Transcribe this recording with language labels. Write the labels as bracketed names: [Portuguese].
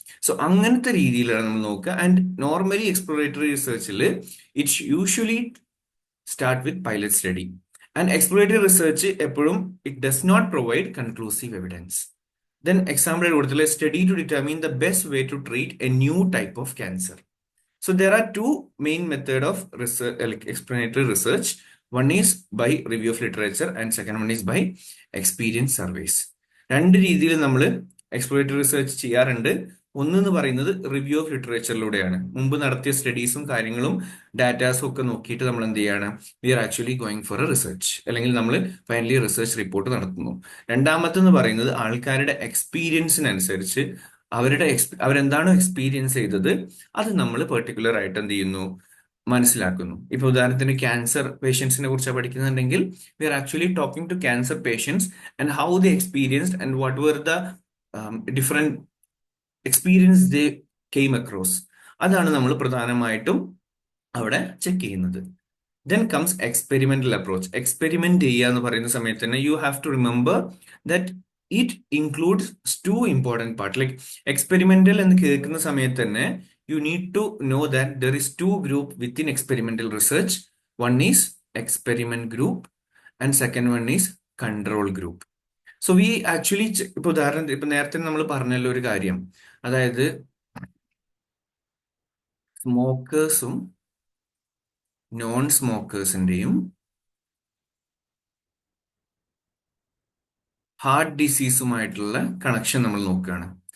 [English] so [Malayalam] അങ്ങനത്തെ രീതിയിലാണ് നമ്മൾ നോക്കുക. [English] And normally exploratory റിസർച്ചിൽ it's usually start with pilot study. And exploratory research എപ്പോഴും it does not provide conclusive evidence. Then example കൊടുത്തില്ല, study to determine the best way to treat a new type of cancer. So there are two main method of research, like explanatory research. One is by review of literature, and second one is by experience surveys. [Malayalam] രണ്ട് രീതിയിൽ നമ്മൾ exploratory research ചെയ്യാറുണ്ട്. ഒന്നെന്ന് പറയുന്നത് review of ലിറ്ററേച്ചറിലൂടെയാണ്. മുമ്പ് നടത്തിയ സ്റ്റഡീസും കാര്യങ്ങളും ഡാറ്റാസും ഒക്കെ നോക്കിയിട്ട് നമ്മൾ എന്ത് ചെയ്യാണ്, [English] we are actually going for a research, [Malayalam] അല്ലെങ്കിൽ നമ്മൾ ഫൈനലി റിസർച്ച് റിപ്പോർട്ട് നടത്തുന്നു. രണ്ടാമത്തെന്ന് പറയുന്നത് ആൾക്കാരുടെ എക്സ്പീരിയൻസിനനുസരിച്ച് അവരെന്താണോ എക്സ്പീരിയൻസ് ചെയ്തത് അത് നമ്മൾ പെർട്ടിക്കുലർ ആയിട്ട് എന്ത് ചെയ്യുന്നു, മനസ്സിലാക്കുന്നു. ഇപ്പൊ ഉദാഹരണത്തിന് ക്യാൻസർ പേഷ്യൻസിനെ കുറിച്ച് പഠിക്കുന്നുണ്ടെങ്കിൽ [English] We are actually talking to cancer patients and how they experienced and what were the different experience they came across. [Malayalam] അതാണ് നമ്മൾ പ്രധാനമായിട്ടും അവിടെ ചെക്ക് ചെയ്യുന്നത്. [English] Then comes experimental approach. [Malayalam] Experiment ചെയ്യുക എന്ന് പറയുന്ന സമയത്ത് തന്നെ [English] You have to remember that it includes two important part. Like [Malayalam] experimental എന്ന് കേൾക്കുന്ന സമയത്ത് തന്നെ [English] you need to know that there is two group within experimental research. One is experiment group and second one is control group. So we actually [Malayalam] ഇപ്പൊ ഉദാഹരണം, ഇപ്പൊ നേരത്തെ നമ്മൾ പറഞ്ഞല്ലോ ഒരു കാര്യം, അതായത് സ്മോക്കേഴ്സും നോൺ സ്മോക്കേഴ്സിന്റെയും ഹാർട്ട് ഡിസീസുമായിട്ടുള്ള കണക്ഷൻ നമ്മൾ നോക്കുകയാണ്.